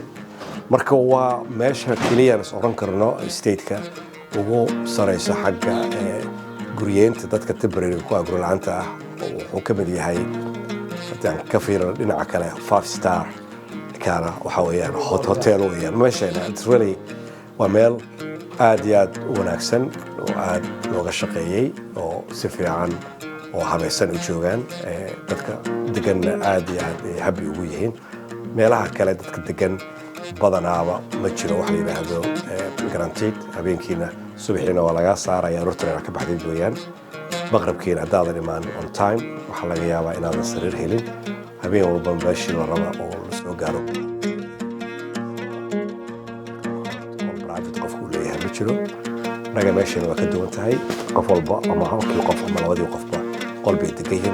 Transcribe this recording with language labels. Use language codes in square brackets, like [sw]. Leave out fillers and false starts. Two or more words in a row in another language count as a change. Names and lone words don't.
[so] marka waa meesha keliyaan is oran karno stateka ugu sarayso xagga guryeenta dadka temporary ku guri la'aanta ah. wuxuu ka mid yahay haddaan ka fiirino dhinaca kale 5-star kana waxa weeyaan hotel weeyaan. meeshana [en] it's really [so] waa meel aad iyo aad u wanaagsan oo aad looga shaqeeyey oo si fiican oo habaysan u joogaan. dadka deganna aad iyo aad ay happy ugu yihiin. meelaha kale dadka degan badanaaba ma jiro wax la yidhaahdo guaranteed. habeenkiina subaxiina waa laga saaraya aroortana ka baxday weeyaan. maqribkiina haddaadan imaan [en] on time [so] waxaa laga yaabaa inaadan sariir helin. habeen walba meeshii la raba oo la soo gaaro qofku leeyahay ma jiro. naga meeshana waa ka duwan tahay. qof walba ama halkii qof ama labadii qofba qol bay degan yihiin.